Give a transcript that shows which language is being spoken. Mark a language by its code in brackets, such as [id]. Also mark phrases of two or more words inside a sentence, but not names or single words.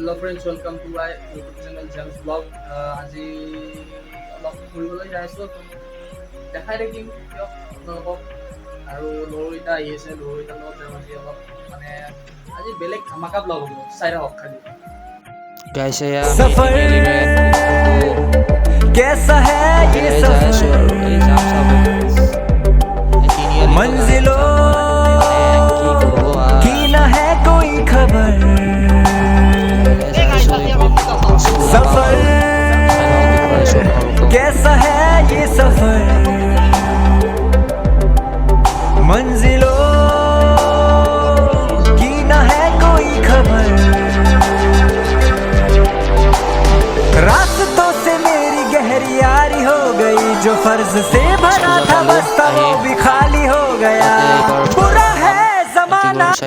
[en] friends, welcome to my YouTube channel James Vlog. [as] আজি অলপ ফুৰিবলৈ যাই আছোঁ দেখাই থাকিম দিয়ক আপোনালোকক আৰু লৰুইটা আহি আছে লৰুইটাৰ লগত যাম আজি অলপ মানে আজি বেলেগ ধামাকা ব্লগ হ'ব চাই থাকক খালি [hi] गाइस यार सफर कैसा है ये सफर मंजिलों की न है कोई खबर सफर कैसा है ये सफर मंजिलों की न है कोई खबर रास्तों से मेरी गहरी यारी हो गई जो फर्ज से भरा था बस्ता वो भी खाली हो गया बुरा है जमाना